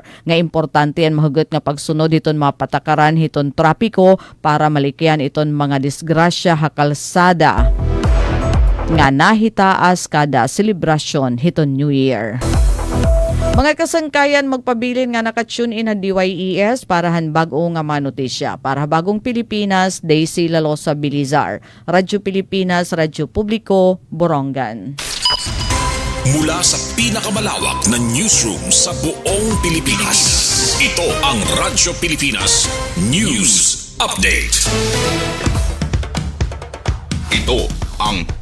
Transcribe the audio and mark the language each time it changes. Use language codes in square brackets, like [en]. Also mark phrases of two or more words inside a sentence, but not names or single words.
[war] nga importante ang mahugot nga pagsunod hiton mga patakaran hiton trapiko para malikyan iton mga disgrasya ha kalsada nga nahitaas kada selebrasyon hiton New Year. Mga kasangkayan magpabilin nga naka-tune in ang DYES para han bag-o nga manotisya. [tl] Para bagong Pilipinas, Daisy Lalosa Bilizar. Radyo Pilipinas, Radyo Publiko, Borongan. Mula sa pinakamalawak na newsroom sa buong Pilipinas. Ito ang Radyo Pilipinas News Update. Ito ang